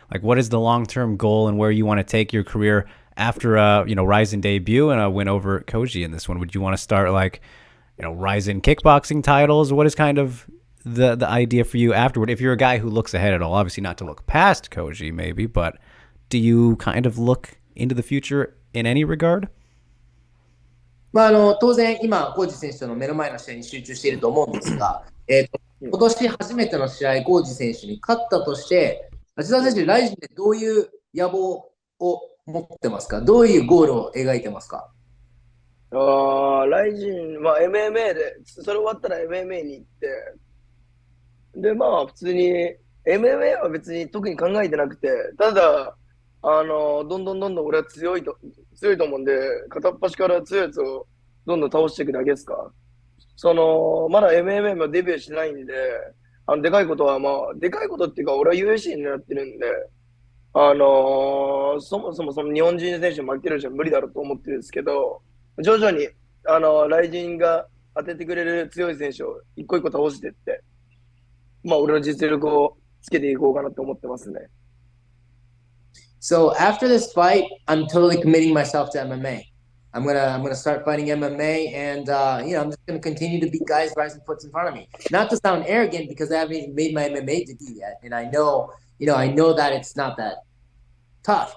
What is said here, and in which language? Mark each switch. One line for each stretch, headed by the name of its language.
English: Like, what is the long-term goal and where you want to take your career after a, Ryzen debut and a win over Koji in this one? Would you want to start like, Ryzen kickboxing titles? What is kind of the idea for you afterward? If you're a guy who looks ahead at all, obviously not to look past Koji maybe, but do you kind of look into the future in any regard?
Japanese: 当然今コージ選手の目の前の試合に集中していると思うんですが、今年初めての試合コージ選手に勝ったとして、芦澤選手ライジンでどういう野望を持ってますか？どういうゴールを描いてますか？ライジン、MMA で、それ終わったら MMA に行って、で、まあ、普通に、MMA は別に特に考えてなくて、ただ、どんどんどんどん俺は強いと思うんで、片っ端から強いやつをどんどん倒していくだけですか。まだ MMA もデビューしてないんで、でかいことはまあ、でかいことっていうか、俺は UFC になってるんで、そもそもその日本人選手負けるじゃ無理だろうと思ってるんですけど、徐々に、ライジンが当ててくれる強い選手を一個一個倒していって、まあ、俺の実力をつけていこうかなと思ってますね。
English: So after this fight, I'm totally committing myself to MMA. I'm gonna start fighting MMA, and I'm just gonna continue to beat guys rising puts in front of me. Not to sound arrogant, because I haven't even made my MMA debut yet, and I know that it's not that tough.